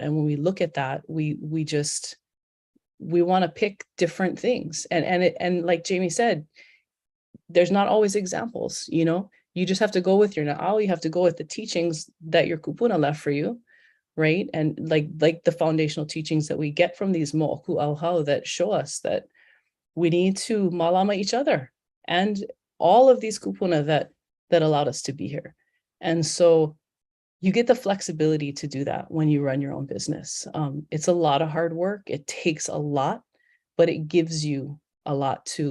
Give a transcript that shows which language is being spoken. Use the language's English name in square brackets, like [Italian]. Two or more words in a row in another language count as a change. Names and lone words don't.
[English] And when we look at that, we want to pick different things. And like Jamie said, there's not always examples, you know, you just have to go with your na'au, you have to go with the teachings that your kupuna left for you, right? And like the foundational teachings that we get from these [Hawaiian] moʻoku ʻaohao [English] that show us that we need to malama each other and all of these kupuna that allowed us to be here. And so you get the flexibility to do that when you run your own business. It's a lot of hard work. It takes a lot, but it gives you a lot too.